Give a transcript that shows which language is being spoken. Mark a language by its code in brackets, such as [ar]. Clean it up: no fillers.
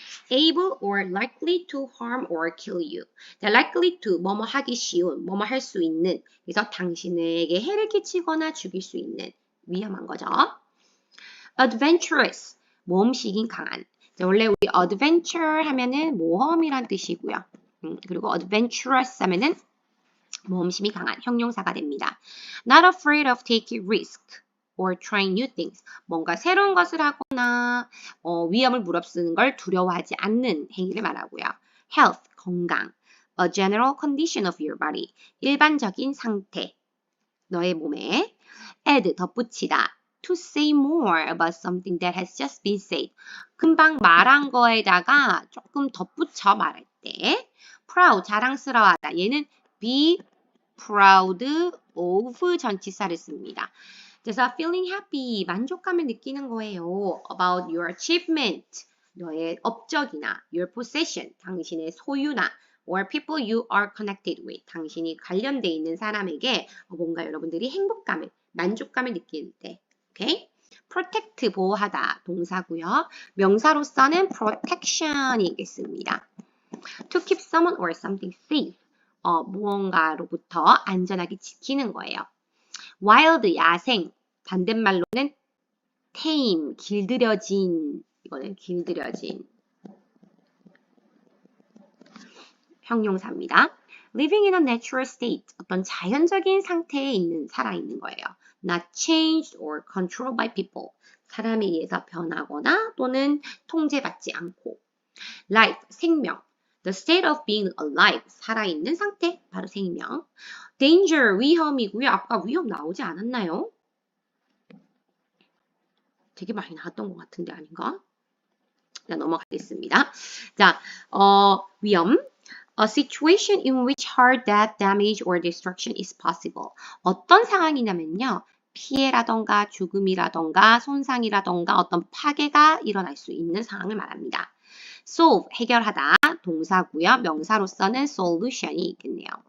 [en] able or likely to harm or kill you. [ko] 자, likely to, 뭐뭐 하기 쉬운, 뭐뭐 할 수 있는. 그래서 당신에게 해를 끼치거나 죽일 수 있는 위험한 거죠. adventurous, 모험식인 강한. 자, 원래 우리 adventure 하면은 모험이란 뜻이고요. 그리고 adventurous 하면은 모험심이 강한 형용사가 됩니다. [en] Not afraid of taking risk or trying new things. [ko] 뭔가 새로운 것을 하거나 위험을 무릅쓰는 걸 두려워하지 않는 행위를 말하고요. Health, 건강. [en] A general condition of your body. [ko] 일반적인 상태. 너의 몸에. Add, 덧붙이다. [en] To say more about something that has just been said. [ko] 금방 말한 거에다가 조금 덧붙여 말할 때. proud, 자랑스러워하다. 얘는 be proud of 전치사를 씁니다. 그래서 [en] feeling happy, [ko] 만족감을 느끼는 거예요. [en] about your achievement, [ko] 너의 업적이나 [en] your possession, [ko] 당신의 소유나 [en] or people you are connected with, [ko] 당신이 관련돼 있는 사람에게 뭔가 여러분들이 행복감을, 만족감을 느낄 때. 오케이? protect, 보호하다, 동사고요. 명사로서는 protection이겠습니다. [en] to keep someone or something safe, [ko] 무언가로부터 안전하게 지키는 거예요. wild, 야생, 반대말로는 tame, 길들여진, 이거는 길들여진 형용사입니다. [en] living in a natural state, [ko] 어떤 자연적인 상태에 살아있는 거예요. [en] not changed or controlled by people, [ko] 사람에 의해서 변하거나 또는 통제받지 않고. [en] life, 생명, the state of being alive, [ko] 살아있는 상태, 바로 생명. danger, 위험이고요. 아까 위험 나오지 않았나요? 되게 많이 나왔던 것 같은데 아닌가? 자, 넘어가겠습니다. 자, 위험. [en] A situation in which hard death, damage, or destruction is possible. [ko] 어떤 상황이냐면요. 피해라던가 죽음이라던가 손상이라던가 어떤 파괴가 일어날 수 있는 상황을 말합니다. solve, 해결하다, 동사고요. 명사로서는 solution이 있겠네요.